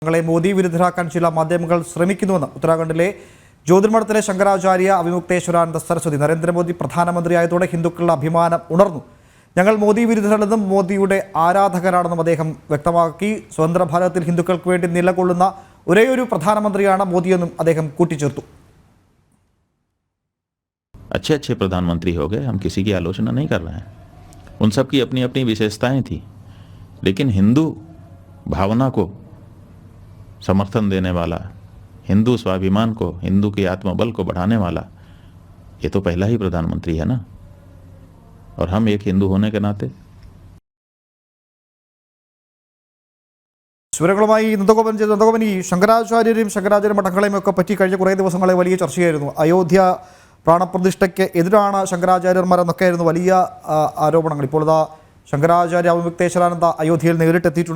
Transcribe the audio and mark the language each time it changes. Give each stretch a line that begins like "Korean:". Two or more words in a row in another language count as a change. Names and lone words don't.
Malayalam: തങ്ങളെ മോദി വിരുദ്ധരാക്കാൻ ചില മാധ്യമങ്ങൾ ശ്രമിക്കുന്നുവെന്ന് ഉത്തരാഖണ്ഡിലെ ജ്യോതിർമഠത്തിലെ ശങ്കരാചാര്യ അവിമുക്തേശ്വരാനന്ദ സരസ്വതി. നരേന്ദ്രമോദി പ്രധാനമന്ത്രിയായതോടെ ഹിന്ദുക്കളുടെ അഭിമാനം ഉണർന്നു. ഞങ്ങൾ മോദി വിരുദ്ധരല്ലെന്നും മോദിയുടെ ആരാധകരാണെന്നും അദ്ദേഹം വ്യക്തമാക്കി. സ്വതന്ത്ര ഭാരതത്തിൽ ഹിന്ദുക്കൾക്ക് വേണ്ടി നിലകൊള്ളുന്ന ഒരേയൊരു പ്രധാനമന്ത്രിയാണ് മോദിയെന്നും അദ്ദേഹം കൂട്ടിച്ചേർത്തു.
Hindi: अच्छे अच्छे प्रधानमंत्री हो गए, हम किसी की आलोचना नहीं कर रहे हैं, उन सब की अपनी अपनी विशेषताएं थी, लेकिन हिंदू भावना को समर्थन देने वाला, हिंदू स्वाभिमान को, हिंदू के आत्मबल को बढ़ाने वाला ये तो पहला ही प्रधानमंत्री है ना। और हम एक हिंदू होने के नाते
Malayalam: വിവരങ്ങളുമായി നന്ദഗോപൻ ഈ ശങ്കരാചാര്യരെയും ശങ്കരാചാര്യ മഠങ്ങളെയും ഒക്കെ പറ്റി കഴിഞ്ഞ കുറേ ദിവസങ്ങളെ വലിയ ചർച്ചയായിരുന്നു. അയോധ്യ പ്രാണപ്രതിഷ്ഠയ്ക്ക് എതിരാണ് ശങ്കരാചാര്യന്മാരെന്നൊക്കെയായിരുന്നു വലിയ ആരോപണങ്ങൾ. ഇപ്പോൾ ഇതാ ശങ്കരാചാര്യ അവിമുക്തേശ്വരാനന്ദ അയോധ്യയിൽ നേരിട്ടെത്തിയിട്ടുണ്ട്.